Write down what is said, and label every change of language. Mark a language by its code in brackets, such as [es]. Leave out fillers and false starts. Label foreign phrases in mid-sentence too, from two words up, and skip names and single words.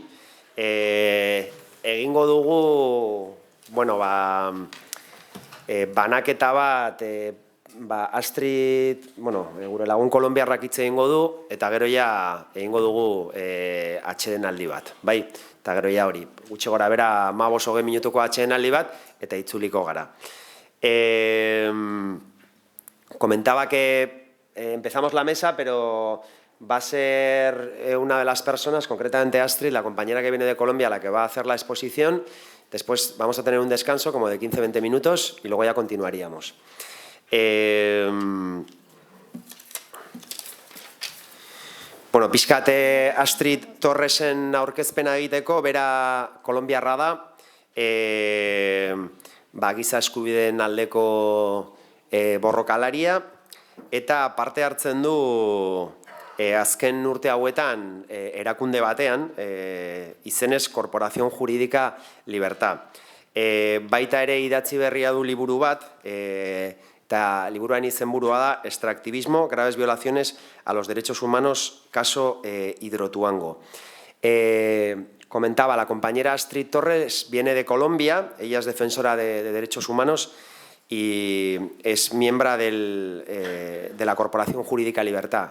[eu] Egingo dugu, banaketa bat, Astrid, gure lagun kolonbiarrak hitz egingo du, eta gero ja egingo dugu atsedenaldi bat, bai? Eta gero ja hori, gutxi gora bera 15-20 minutuko atsedenaldi bat, eta itzuliko gara. [es] Comentaba que empezamos la mesa, pero va a ser una de las personas, concretamente Astrid, la compañera que viene de Colombia, la que va a hacer la exposición. Después vamos a tener un descanso como de 15-20 minutos y luego ya continuaríamos. [eu] Pixkate Astrid Torresen aurkezpena egiteko, bera kolonbiarra da, giza eskubideen aldeko borrokalaria, eta parte hartzen du azken urte hauetan erakunde batean, izenez Corporación Jurídica Libertad. Baita ere idatzi berria du liburu bat, eta liburuan izenburua da Extractivismo, graves violaciones a los derechos humanos, caso Hidroituango. [es] Comentaba, la compañera Astrid Torres viene de Colombia, ella es defensora de derechos humanos y es miembro de la Corporación Jurídica Libertad.